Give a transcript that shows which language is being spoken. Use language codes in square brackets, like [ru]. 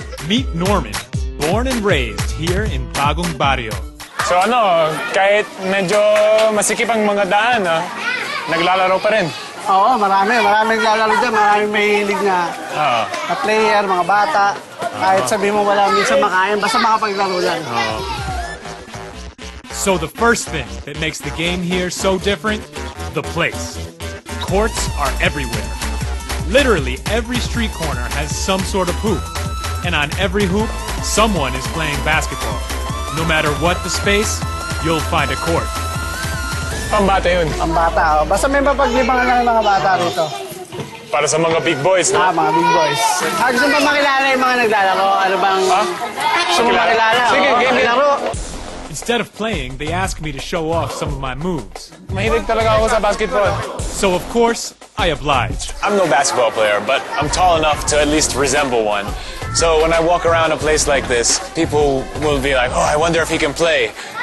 [en] Meet Norman, born and raised here in Bagong Barrio. [tl] So kahit medyo masikip ang mga daan, naglalaro pa rin. Oo, maraming naglalaro dyan, maraming mahilig na player, mga bata. Kahit sabihin mo wala minsan makain, basta makapaglaro dyan. [en] So the first thing that makes the game here so different, the place. Courts are everywhere. Literally every street corner has some sort of hoop. And on every hoop, someone is playing basketball. No matter what the space, you'll find a court. [tl] Pambata yun. Pambata, basta may mapaglibangan lang ng mga bata rito. Para sa mga big boys, no? Mga big boys. Gusto mo makilala yung mga naglalaro? Ano bang... Gusto mo makilala? Sige, game laro. [en] Instead of playing, they ask me to show off some of my moves. [tl] Mahilig talaga ako sa basketball. [en] So of course, I oblige. I'm no basketball player, but I'm tall enough to at least resemble one. So when I walk around a place like this, people will be like, oh, I wonder if he can play.